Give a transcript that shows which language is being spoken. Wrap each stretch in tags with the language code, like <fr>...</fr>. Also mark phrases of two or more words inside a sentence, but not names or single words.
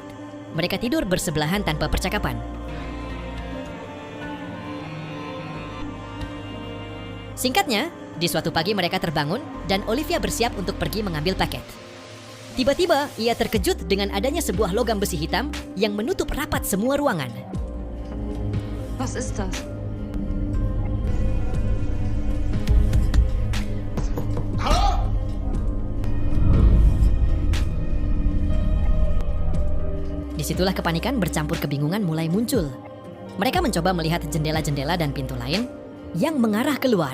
<id>Mereka tidur bersebelahan tanpa percakapan. Singkatnya, di suatu pagi mereka terbangun dan Olivia bersiap untuk pergi mengambil paket. Tiba-tiba, ia terkejut dengan adanya sebuah logam besi hitam yang menutup rapat semua ruangan.</id> <de>Was ist das? Halo?</de> <id>Disitulah kepanikan bercampur kebingungan mulai muncul. Mereka mencoba melihat jendela-jendela dan pintu lain yang mengarah keluar.</id>